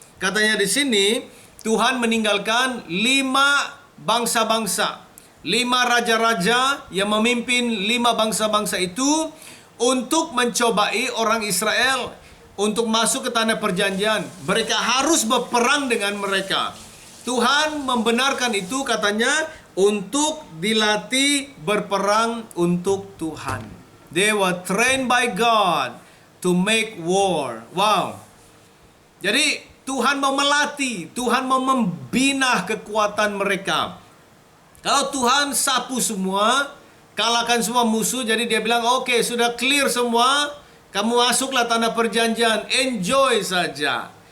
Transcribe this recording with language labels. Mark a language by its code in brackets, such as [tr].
[ms] Katanya di sini, Tuhan meninggalkan 5 bangsa-bangsa, 5 raja-raja yang memimpin 5 bangsa-bangsa itu untuk mencobai orang Israel untuk masuk ke tanah perjanjian. Mereka harus berperang dengan mereka. Tuhan membenarkan itu, katanya, untuk dilatih berperang untuk Tuhan. [en] They were trained by God to make war. Wow. [ms] Jadi Tuhan mau melatih, Tuhan mau membina kekuatan mereka. Kalau Tuhan sapu semua, kalahkan semua musuh, jadi dia bilang, oke, sudah clear semua, kamu masuklah tanah perjanjian, enjoy saja.